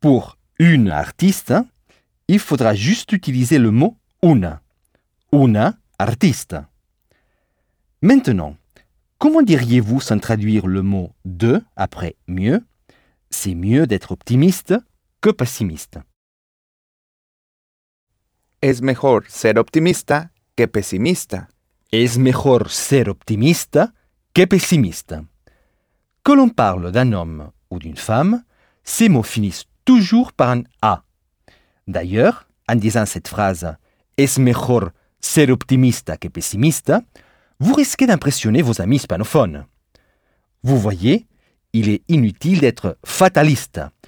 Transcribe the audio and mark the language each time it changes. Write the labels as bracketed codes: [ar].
[fr] Pour « une artiste », il faudra juste utiliser le mot « una ». [es] Una artista. [fr] Maintenant, comment diriez-vous sans traduire le mot « de » après « mieux » ? C'est mieux d'être optimiste que pessimiste. [es] Es mejor ser optimista que pessimista. Es mejor ser optimista que pessimista. [fr] Que l'on parle d'un homme ou d'une femme, ces mots finissent toujours par un « a ». D'ailleurs, en disant cette phrase « [es] es mejor ser optimista que pessimista [fr] », vous risquez d'impressionner vos amis hispanophones. Vous voyez, il est inutile d'être fataliste.